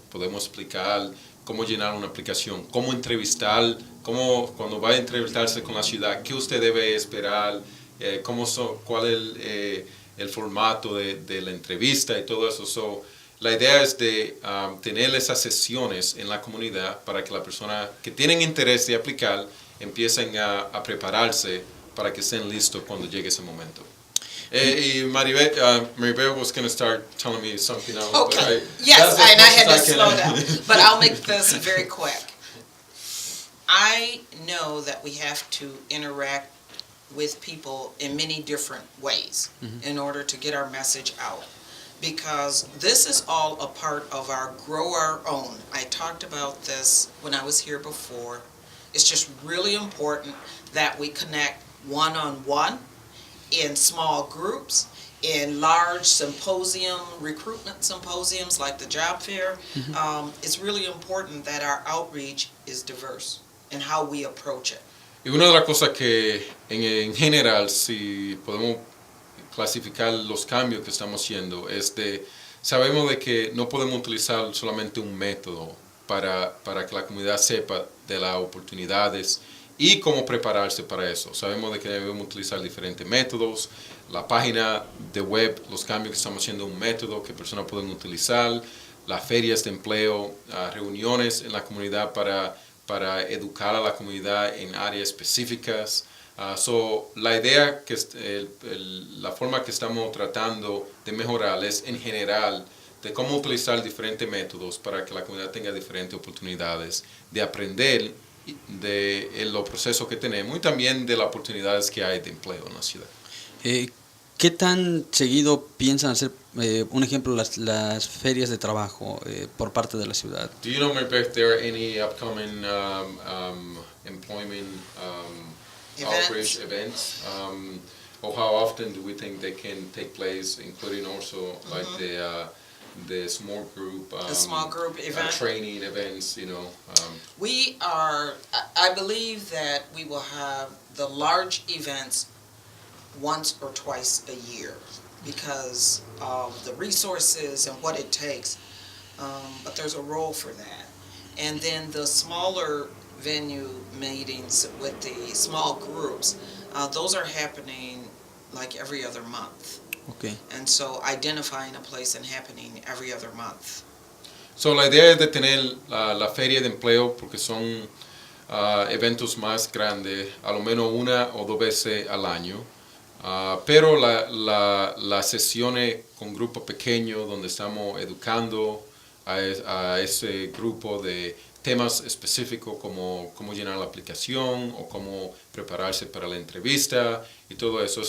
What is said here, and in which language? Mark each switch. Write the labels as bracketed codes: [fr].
[es] Podemos explicar cómo llenar una aplicación, cómo entrevistar, cuando va a entrevistarse con la ciudad, qué usted debe esperar, cuál es el formato de la entrevista y todo eso. So, la idea es de tener esas sesiones en la comunidad para que las personas que tienen interés de aplicar empiecen a prepararse para que estén listos cuando llegue ese momento. [en] Y Maribel was going to start telling me something else. Okay. Yes, and I had to slow down. But I'll make this very quick. I know that we have to interact with people in many different ways in order to get our message out. Because this is all a part of our grow our own. I talked about this when I was here before. It's just really important that we connect one-on-one, in small groups, in large symposium, recruitment symposiums like the job fair. It's really important that our outreach is diverse in how we approach it. [es] Y una de las cosas que en general, si podemos clasificar los cambios que estamos haciendo, sabemos de que no podemos utilizar solamente un método para que la comunidad sepa de las oportunidades y cómo prepararse para eso. Sabemos de que debemos utilizar diferentes métodos. La página de web, los cambios que estamos haciendo, un método que personas pueden utilizar. Las ferias de empleo, reuniones en la comunidad para educar a la comunidad en áreas específicas. La idea, la forma que estamos tratando de mejorar es en general de cómo utilizar diferentes métodos para que la comunidad tenga diferentes oportunidades de aprender de los procesos que tenemos y también de las oportunidades que hay de empleo en la ciudad. ¿Qué tan seguido piensan hacer, un ejemplo, las ferias de trabajo por parte de la ciudad? [en] Do you know, Beth, there are any upcoming employment outreach events? Or how often do we think they can take place, including also like the small group, event, training events, We are, I believe that we will have the large events once or twice a year because of the resources and what it takes, but there's a role for that. And then the smaller venue meetings with the small groups, those are happening like every other month. Okay. And so identifying a place and happening every other month. [es] So la idea es de tener la feria de empleo porque son eventos más grandes, a lo menos una o dos veces al año. Pero las sesiones con grupos pequeños donde estamos educando a ese grupo de temas específicos como cómo llenar la aplicación o cómo prepararse para la entrevista y todo eso.